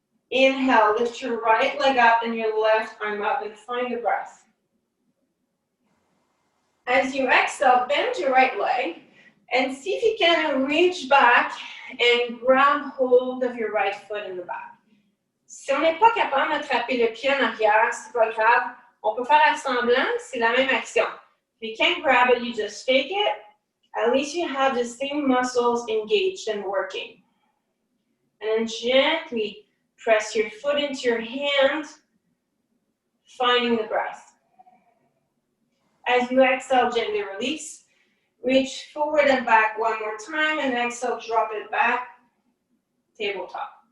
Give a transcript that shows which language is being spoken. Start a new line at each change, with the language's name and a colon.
English: Inhale, lift your right leg up and your left arm up and find the breath. As you exhale, bend your right leg and see if you can reach back and grab hold of your right foot in the back.
French: Si on n'est pas capable d'attraper le pied en arrière, c'est pas grave. On peut faire à semblant, c'est la même action.
English: If you can't grab it, you just fake it. At least you have the same muscles engaged and working. And then gently press your foot into your hand, finding the breath. As you exhale, gently release. Reach forward and back one more time, and exhale, drop it back, tabletop.